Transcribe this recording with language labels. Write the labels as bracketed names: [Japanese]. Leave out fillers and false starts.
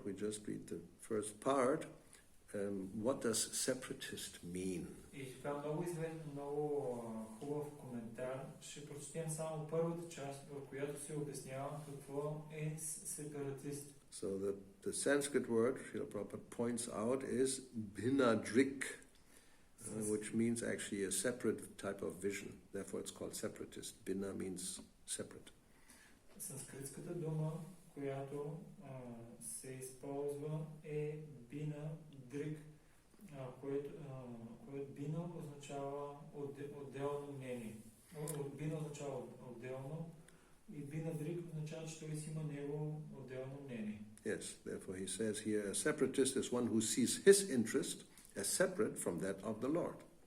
[English] We just read the first part. What does separatist mean? [Bulgarian] И така много известен, много хубав коментар. Ще прочетем само първата част, в която се обяснява какво е сепаратист. [English] So the Sanskrit word Srila Prabhupada points out is bhinadrik, which means actually a separate type of vision. Therefore it's called separatist. Bhina means separate. [Bulgarian] Санскритската дума, която се използва е бина дрик, което бина означава отделно мнение. Бина означава отделно и бина дрик означава, че той си има него отделно мнение. [English] Yes, therefore he says here, a separatist is one who sees his interest as separate from that of the Lord.